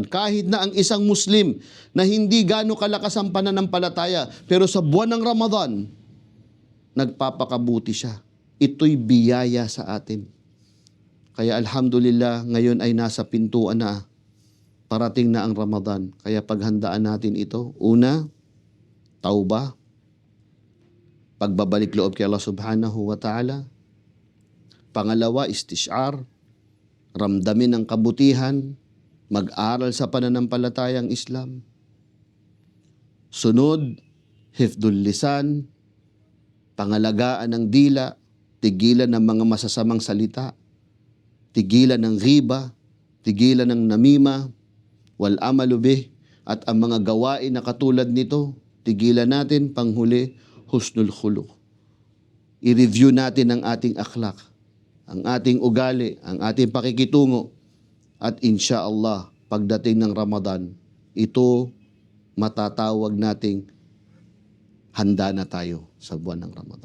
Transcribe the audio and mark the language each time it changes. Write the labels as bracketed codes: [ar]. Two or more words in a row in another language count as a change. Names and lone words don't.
[tl] Kahit na ang isang Muslim na hindi gaano kalakas ang pananampalataya, pero sa buwan ng Ramadan, nagpapakabuti siya. Ito'y biyaya sa atin. Kaya alhamdulillah, ngayon ay nasa pintuan na. Parating na ang Ramadan. Kaya paghandaan natin ito, una, tauba, pagbabalik loob kay Allah [ar] سبحانه وتعالى. [tl] Pangalawa, istishar, ramdamin ang kabutihan, mag-aral sa pananampalatayang Islam. Sunod, [ar] حفظ اللسان, [tl] pangalagaan ng dila, tigilan ng mga masasamang salita, tigilan ng ghiba, tigilan ng namima, [ar] والعمل به, [tl] at ang mga gawain na katulad nito, tigilan natin. Panghuli, [ar] حسن الخلق. [tl] I-review natin ang ating akhlak, ang ating ugali, ang ating pakikitungo. At insyaallah, pagdating ng Ramadan, ito matatawag nating handa na tayo sa buwan ng Ramadan.